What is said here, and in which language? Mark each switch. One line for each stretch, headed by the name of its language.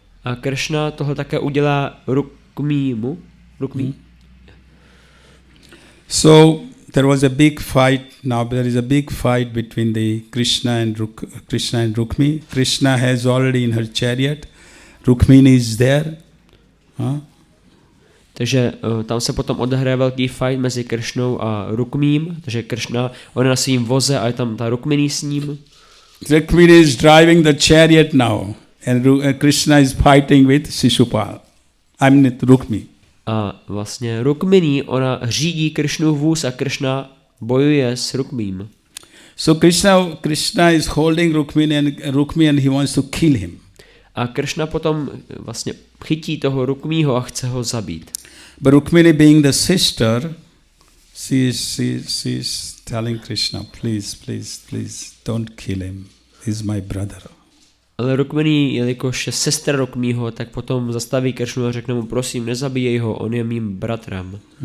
Czech: A Krishna tohle také udělá Rukmímu.
English: So there was a big fight. Now there is a big fight between the Krishna and Rukmi. Krishna has already in her chariot. Rukmini is there.
Czech: Takže tam se potom odehraje velký fight mezi Krishnou a Rukmím. Takže Krishna, on je na svým voze a je tam ta Rukmini s ním.
English: Rukmini is driving the chariot now. And Krishna is fighting with Shishupal. I'm with Rukmi.
Czech: A vlastně Rukmini, ona řídí Krishnův vůz a Krishna bojuje s Rukmím.
English: So Krishna is holding Rukmi and he wants to kill him.
Czech: A Krishna potom vlastně chytí toho Rukmího a chce ho zabít.
English: But Rukmini being the sister, she is telling Krishna, please, don't kill him. He's my brother.
Czech: Ale Rukmini, jelikož je sestra Rukmího, tak potom zastaví Krishnu a řekne mu, prosím, nezabíjej ho, on je mým bratrem.